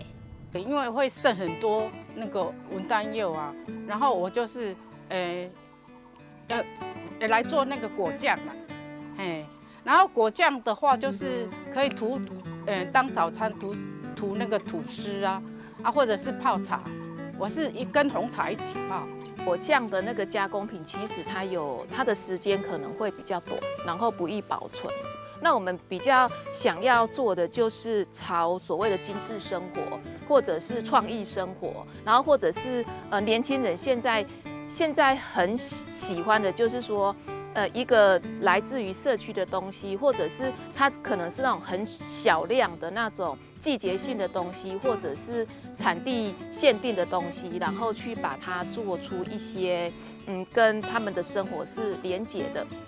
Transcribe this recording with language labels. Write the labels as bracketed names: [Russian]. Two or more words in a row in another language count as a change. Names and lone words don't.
[Chinese] 因為會剩很多那個文旦柚啊，然後我就是來做那個果醬嘛，然後果醬的話就是可以塗當早餐塗那個吐司啊，或者是泡茶，我是跟紅茶一起泡。果醬的那個加工品，其實它的時間可能會比較短，然後不易保存。那我們比較想要做的就是朝所謂的精緻生活，或者是創意生活，然後或者是年輕人現在很喜歡的，就是說一個來自於社區的東西，或者是它可能是那種很小量的那種季節性的東西，或者是產地限定的東西，然後去把它做出一些跟他們的生活是連結的。